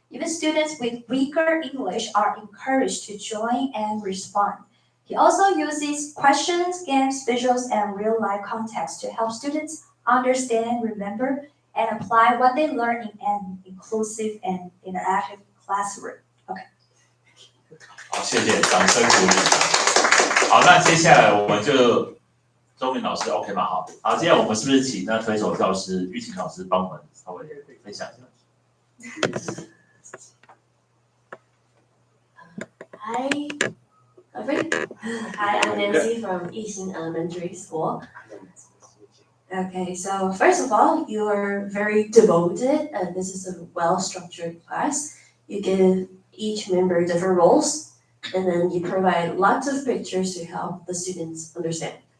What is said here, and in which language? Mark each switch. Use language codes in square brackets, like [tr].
[en] Even students with weaker English are encouraged to join and respond. He also uses questions, games, visuals, and real-life context to help students understand, remember, and apply what they learn in an inclusive and interactive classroom. Okay. [zh] 好，谢谢，掌声鼓励。好，那接下来我们就周明老师 OK 吗？好，接下来我们是不是请那推手教师玉琴老师帮我们稍微分享一下？ [en] Hi, I'm Nancy from Yixing Elementary School. Okay, so first of all, you are very devoted, and this is a well-structured class. You give each member different roles, and then you provide lots of pictures to help the students understand.